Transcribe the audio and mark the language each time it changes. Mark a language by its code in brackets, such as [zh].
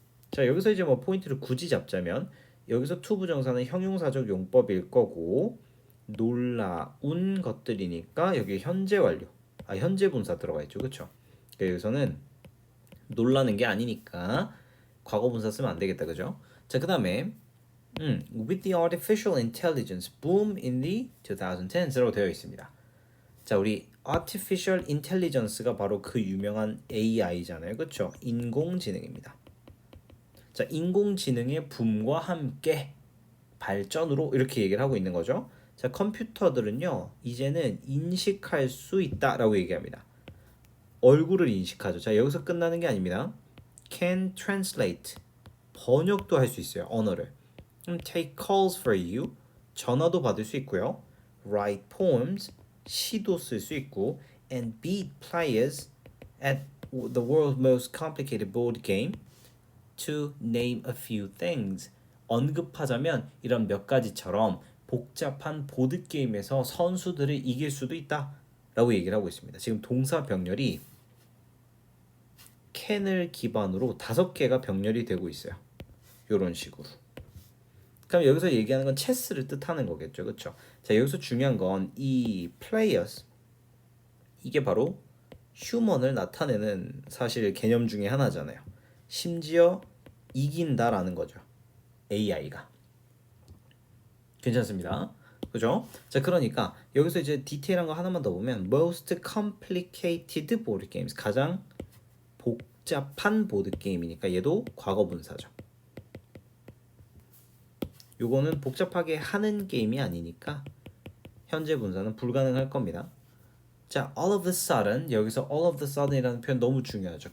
[ko] 자, 여기서 이제 뭐 포인트를 굳이 잡자면 여기서 to 부정사는 형용사적 용법일 거고 놀라운 것들이니까 여기 현재 완료. 현재 분사 들어가 있죠. 그렇죠? 그러니까 여기서는 놀라는 게 아니니까 과거 분사 쓰면 안 되겠다. 그죠? 자, 그다음에 [en] with the artificial intelligence boom in the 2010s라고 [ko] 되어 있습니다. 자, 우리 artificial intelligence가 바로 그 유명한 AI잖아요. 그렇죠? 인공지능입니다. 자, 인공지능의 붐과 함께 발전으로 이렇게 얘기를 하고 있는 거죠. 자, 컴퓨터들은요 이제는 인식할 수 있다라고 얘기합니다. 얼굴을 인식하죠. 자, 여기서 끝나는 게 아닙니다. [en] Can translate [ko] 번역도 할 수 있어요. 언어를. [en] Take calls for you [ko] 전화도 받을 수 있고요. [en] Write poems [ko] 시도 쓸 수 있고 [en] and beat players at the world's most complicated board game to name a few things. [ko] 언급하자면 이런 몇 가지처럼 복잡한 보드게임에서 선수들을 이길 수도 있다 라고 얘기를 하고 있습니다. 지금 동사 병렬이 캔을 기반으로 5개가 병렬이 되고 있어요. 이런 식으로. 그럼 여기서 얘기하는 건 체스를 뜻하는 거겠죠. 그렇죠? 자, 여기서 중요한 건 이 players 이게 바로 휴먼을 나타내는 사실 개념 중에 하나잖아요. 심지어 이긴다라는 거죠. AI가. 괜찮습니다. 그죠? 자, 그러니까 여기서 이제 디테일한 거 하나만 더 보면 [en] most complicated board games [ko] 가장 복잡한 보드 게임이니까 얘도 과거 분사죠. 요거는 복잡하게 하는 게임이 아니니까 현재 분사는 불가능할 겁니다. 자, [en] all of a sudden [ko] 여기서 [en] all of the sudden [ko] 이라는 표현 너무 중요하죠.